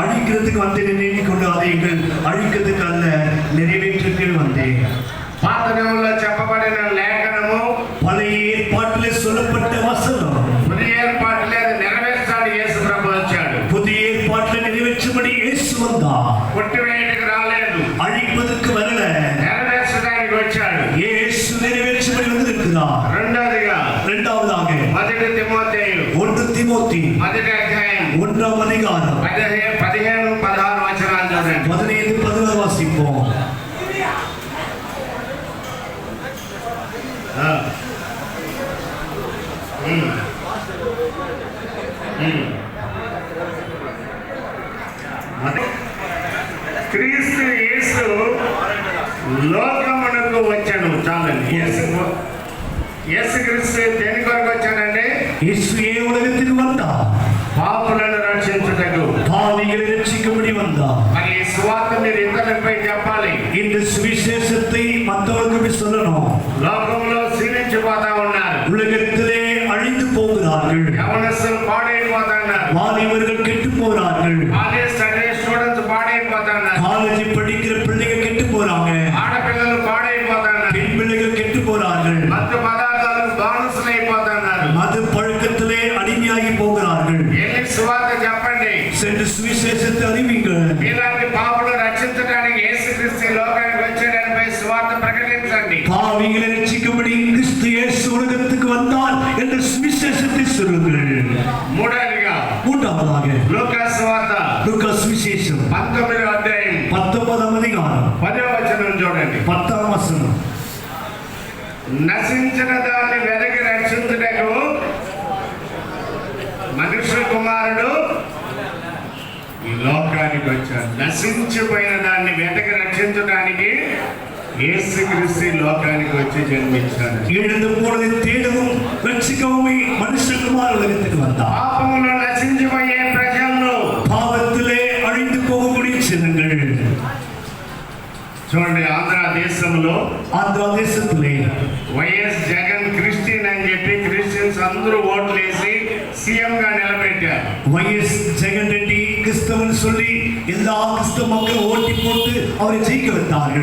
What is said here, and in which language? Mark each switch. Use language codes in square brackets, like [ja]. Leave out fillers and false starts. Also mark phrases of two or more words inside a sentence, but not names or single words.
[ta] அழிக்கிறதுக்கு வந்தேன் எண்ணிக்கொண்டு அதை எங்கள் அழிக்கிறதுக்கு அல்ல நிறைவேற்றுக்கு வந்தேன். [te] పాతనియమంలో చెప్పబడిన లేఖనము [ta] பழைய ஏற்பாட்டிலே சொல்லப்பட்ட வசனம் புதிய ஏற்பாட்டிலே [te] అది నెరవేర్చాలి. యేసు ప్రభు వచ్చాడు. [ta] புதிய ஏற்பாட்டிலே நிறைவேற்றும்படி இயேசு வந்தார். [te] కొట్టివేయడానికి రాలేదు, [ta] அழிப்பதற்கு வரல, [te] నెరవేర్చడానికి వచ్చాడు. [ta] இயேசு நிறைவேற்றும்படி வந்திருக்கிறார். இரண்டாவதாக [te] 1 తిమోతేయు [ta] 1 தீமோத்தி [te] 1వ అధ్యాయం [ta] 1వ அதிகாரம் [te] 15 16 వచనాలు చదవండి. [ta] 15 16 வாசிப்போம். [te] క్రీస్తు యేసు లోకమునకు వచ్చాను. చాలండి. యేసు క్రీస్తు దేని కొరకు వచ్చానండి? యేసు ఏ [ta] ఉலகத்துக்கு வந்தார்? [te] పాపులను రక్షించుటకు, [ta] பாவிகளை ரட்சிக்கும்படி வந்தார். [te] మరి ఈ సువార్త మీరు ఇతరులపై చెప్పాలి. [ta] இந்த சுவிசேஷத்தை மற்றவர்களுக்கு சொல்லணும். [te] లోకంలో క్షీణించిపోతా ఉన్నారు, [ta] உலகத்திலே அழிந்து போகிறார்கள், [te] యవనస్తులు పాడైపోతున్నారు, [ta] வாலிபர்கள் கெட்டு போகிறார்கள், [en] college students [te] పాడైపోతున్నారు, [ta] காலேஜ் படிக்கிற பிள்ளைகள் கெட்டு போறாங்க, [te] ఆడపిల్లలు పాడైపోతున్నారు, [ta] பெண் பிள்ளைகள் கெட்டு போறார்கள், [te] మత్తు పదార్థాలకు బానిసలైపోతున్నారు, [ta] மது பழக்கத்திலே அடிமையாகி போகிறார்கள். [te] వెళ్ళి సువార్త చెప్పండి. [ta] சென்று சுவிசேஷத்தை அறிவிங்கள். [te] ఇలాంటి పాపులను రక్షించడానికి యేసుక్రీస్తు లోకానికి వచ్చాడని సువార్త ప్రకటించండి. [ta] பாவிகளை ரட்சிக்கும்படி கிறிஸ்து இயேசு உலகத்துக்கு வந்தார் என்ற சுவிசேஷத்தை சொல்லுங்கள். மூன்றாவதாக [te] లూకా సువార్త [ta] லூக்கா சுவிசேஷம் [te] 19వ అధ్యాయం [ta] 19వ அதிகாரம் [te] 10వ వచనం చూడండి. 10వ వచనం. నశించిన దాన్ని వెదకి రక్షించుటకు మనుష్య కుమారుడు ఈ లోకానికి వచ్చాడు. నశించిపోయిన దాన్ని వెదకి రక్షించడానికి యేసుక్రీస్తు లోకానికి వచ్చి జన్మించాడు. [ta] எழுந்து போனதை தேடவும் ரட்சிக்கவும் மனுஷகுமாரன் உலகத்துக்கு வந்தார். [te] పాపములో నశించిపోయే ప్రజలను, [ta] பாவத்திலே அழிந்து போகக்கூடிய ஜனங்கள். [te] చూడండి, ఆంధ్ర దేశంలో వైఎస్ జగన్ క్రిస్టియన్ అని చెప్పి క్రిస్టియన్స్ అందరూ ఓట్లు వేసి సీఎం గా నిలబెట్టారు. [ta] వైఎస్ జగన్ రెడ్డి கிறிஸ்தவன் சொல்லி எல்லா கிறிஸ்தவ மக்களும் ஓட்டி போட்டு அவரை ஜெயிக்க வைத்தார்கள்.